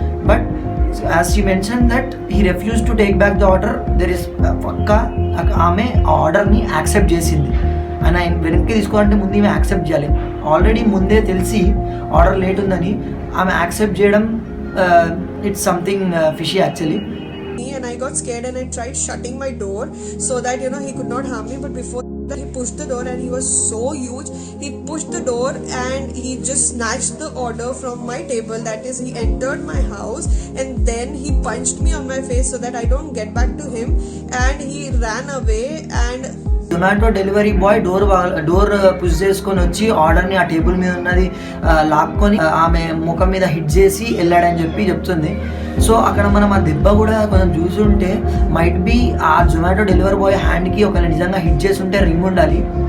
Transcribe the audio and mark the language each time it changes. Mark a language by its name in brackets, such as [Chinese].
[English] but as she mention that he refuse to take back the order, there is [Telugu] పక్కా ఆమె ఆర్డర్ని accept చేసింది. ఆయన వెనక్కి తీసుకోవాలంటే ముందు ఈమె యాక్సెప్ట్ చేయాలి. ఆల్రెడీ ముందే తెలిసి ఆర్డర్ లేట్ ఉందని ఆమె యాక్సెప్ట్ చేయడం [English] It's something fishy actually. And I got scared and I tried shutting my door so that he could not harm me, but before that he pushed the door and he was so huge. He pushed the door and he just snatched the order from my table, that is he entered my house and then he punched me on my face so that I don't get back to him, and he ran away. And [Telugu] Zomato delivery boy door push చేసుకొని వచ్చి ఆర్డర్ని ఆ table మీద ఉన్నది లాక్కొని ఆమె ముఖం మీద హిట్ చేసి వెళ్ళాడని చెప్పి చెప్తుంది. సో అక్కడ మనం ఆ దెబ్బ కూడా కొంచెం చూసుంటే [English] might be [Telugu] ఆ జొమాటో డెలివరీ బాయ్ హ్యాండ్కి ఒకవేళ నిజంగా హిట్ చేసి ఉంటే రింగ్ ఉండాలి.